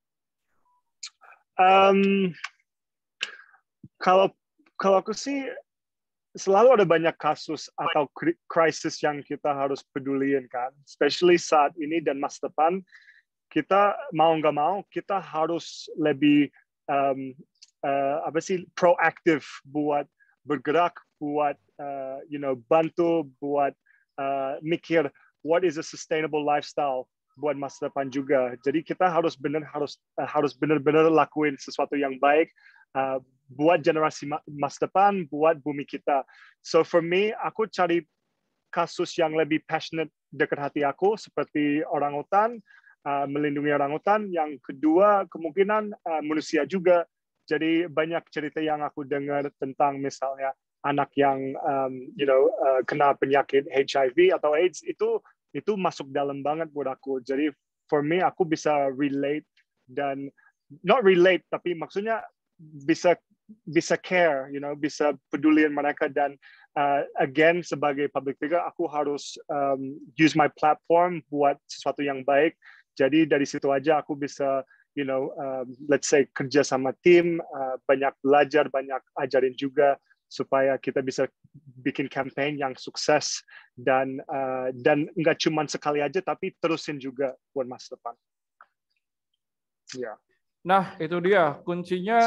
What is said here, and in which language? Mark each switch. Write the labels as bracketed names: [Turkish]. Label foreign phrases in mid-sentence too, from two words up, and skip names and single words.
[Indonesian] Kalau aku sih selalu ada banyak kasus atau krisis yang kita harus peduliin kan, especially saat ini dan masa depan. Kita mau nggak mau, kita harus lebih proaktif buat bergerak, buat bantu, buat mikir [English] what is a sustainable lifestyle [Indonesian] buat masa depan juga. Jadi kita harus benar-benar lakuin sesuatu yang baik buat generasi masa depan, buat bumi kita. [English] So for me, [Indonesian] aku cari kasus yang lebih passionate dekat hati aku, seperti orangutan, melindungi orangutan. Yang kedua, kemungkinan manusia juga. Jadi banyak cerita yang aku dengar tentang misalnya anak yang kena penyakit HIV atau AIDS, itu masuk dalam banget buat aku. Jadi [English] for me, [Indonesian] aku bisa relate, dan [English] not relate, [Indonesian] tapi maksudnya bisa care, bisa peduliin mereka. Dan again, sebagai [English] public figure, [Indonesian] aku harus [English] use my platform [Indonesian] buat sesuatu yang baik. Jadi dari situ aja aku bisa [English] let's say [Indonesian] kerja sama tim, banyak belajar, banyak ajarin juga, supaya kita bisa bikin campaign yang sukses dan nggak cuma sekali aja, tapi terusin juga buat masa depan. Ya. Nah, itu dia kuncinya.